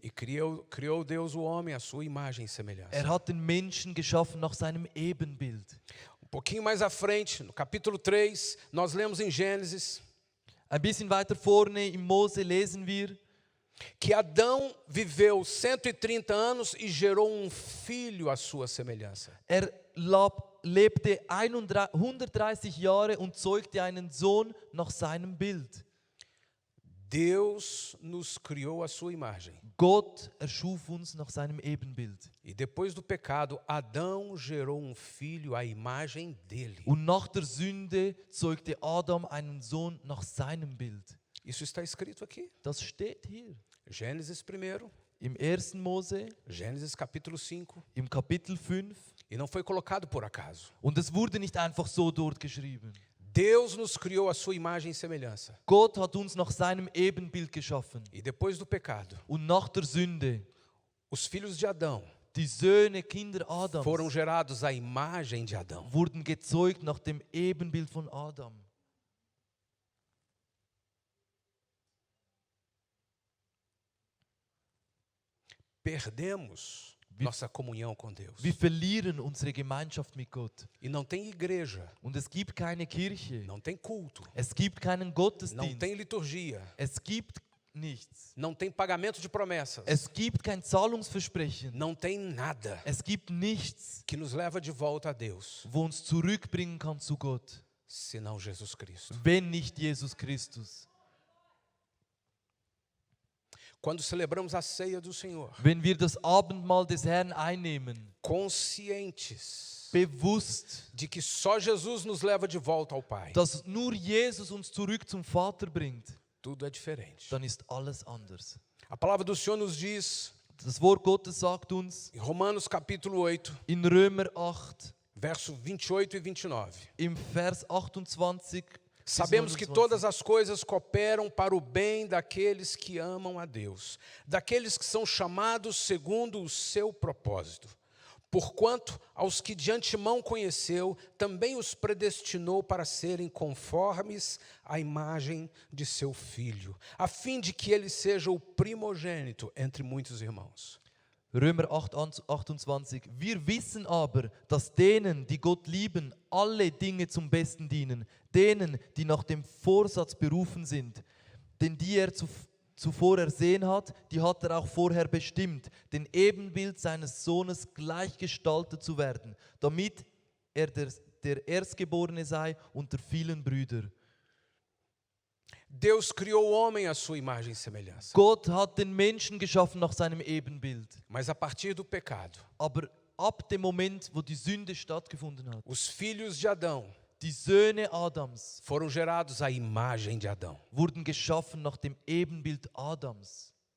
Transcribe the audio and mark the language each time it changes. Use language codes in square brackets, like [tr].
[pt] E criou Deus o homem à sua imagem e semelhança. [de] Hat den Menschen geschaffen nach seinem Ebenbild. [pt] Um pouquinho mais à frente, no capítulo 3, nós lemos em Gênesis [de] Ein bisschen weiter vorne im Mose lesen wir, [pt] que Adão viveu 130 anos e gerou um filho à sua semelhança. [de] Lebte 130 Jahre und zeugte einen Sohn nach seinem Bild. [pt] Deus nos criou à sua imagem. [de] Gott erschuf uns nach seinem Ebenbild. [pt] E depois do pecado, Adão gerou um filho à imagem dele. [de] Und nach der Sünde zeugte Adam einen Sohn nach seinem Bild. [pt] Isso está escrito aqui. [de] Das steht hier. [pt] Gênesis primeiro, [de] Im 1. Mose, [pt] Gênesis capítulo 5. [de] im Kapitel 5. [pt] E não foi colocado por acaso. [de] Und es wurde nicht einfach so dort geschrieben. [pt] Deus nos criou à sua imagem e semelhança. [de] Gott hat uns nach seinem Ebenbild geschaffen. [pt] E depois do pecado, [de] Und nach der Sünde, [pt] os filhos de Adão [de] die Söhne, Kinder Adams, [pt] foram gerados à imagem de Adão. [de] wurden gezeugt nach dem Ebenbild von Adam. [pt] Perdemos nossa comunhão com Deus. [de] Wir verlieren unsere Gemeinschaft mit Gott. [pt] E não tem igreja, [de] Und es gibt keine Kirche. [pt] não tem culto, [de] Es gibt keinen [pt] não [de] Gottesdienst. [pt] tem liturgia, [de] Es gibt nichts. [pt] não tem pagamento de promessas, [de] Es gibt kein Zahlungsversprechen. [pt] não tem nada [de] Es gibt nichts, [pt] que nos leva de volta a Deus, [de] wo uns zurückbringen kann zu Gott, [pt] senão Jesus Cristo. [de] wenn nicht Jesus Christus. [pt] Quando celebramos a ceia do Senhor, [de] Wenn wir das Abendmahl des Herrn einnehmen, [pt] conscientes [de] bewusst, [pt] de que só Jesus nos leva de volta ao Pai, [de] dass nur Jesus uns zurück zum Vater bringt, [pt] tudo é diferente. [de] dann ist alles anders. [pt] A palavra do Senhor nos diz, [de] Das Wort Gottes sagt uns [pt] em Romanos capítulo 8, [de] in Römer 8, [pt] verso 28 e 29. [de] im Vers 28, bis [pt] Sabemos que [de] 29. [pt] todas as coisas cooperam para o bem daqueles que amam a Deus, daqueles que são chamados segundo o seu propósito. Porquanto, aos que de antemão conheceu, também os predestinou para serem conformes à imagem de seu Filho, a fim de que ele seja o primogênito entre muitos irmãos. [de] Römer 8, 28. Wir wissen aber, dass denen, die Gott lieben, alle Dinge zum Besten dienen, denen, die nach dem Vorsatz berufen sind. Denn die er zuvor ersehen hat, die hat er auch vorher bestimmt, den Ebenbild seines Sohnes gleichgestaltet zu werden, damit er der Erstgeborene sei unter vielen Brüdern. [pt] Deus criou o homem à sua imagem e semelhança. [de] Gott hat den Menschen geschaffen nach seinem Ebenbild. [pt] Mas a partir do pecado, [de] Aber ab dem Moment, wo die Sünde stattgefunden hat. [pt] Os filhos de Adão [de] Die Söhne Adams [pt] foram gerados à imagem de Adão. [de] wurden geschaffen nach dem Ebenbild Adams.